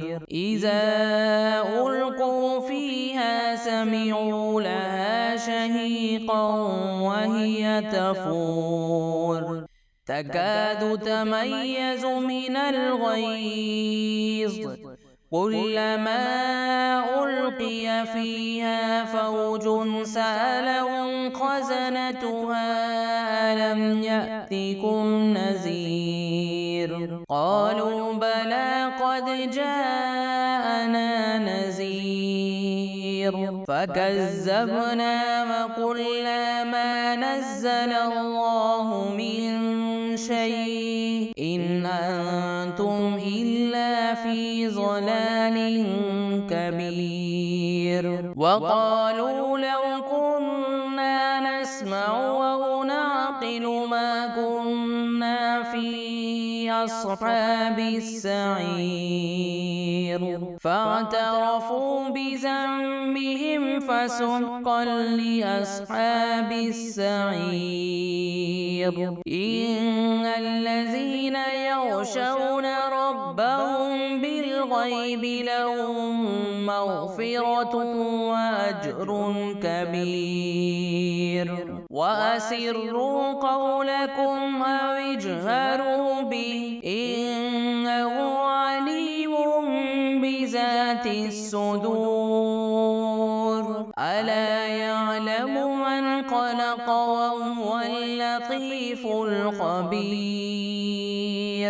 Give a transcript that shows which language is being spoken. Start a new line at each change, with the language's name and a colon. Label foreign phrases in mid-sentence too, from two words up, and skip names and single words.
Arabic: إذا ألقوا فيها سمعوا لها شهيقا وهي تفور تكاد تميز من الغيظ كلما ألقي فيها فوج سألهم خزنتها ألم يأتكم نذير. قالوا بلى قد جاءنا نذير فكذبنا وقلنا ما نزل الله من شيء إن أنتم إلا في ضلال كبير. وقالوا لو كنا نسمع أو نعقل ما كنا في أصحاب السعير. فاعترفوا بذنبهم فسحقا لأصحاب السعير. إن الذين يخشون ربهم بالغيب لهم مغفرة وأجر كبير. وأسروا قولكم أو اجهروا به إنه عليم بذات الصدور. ألا يعلم من خلق وهو اللطيف الخبير.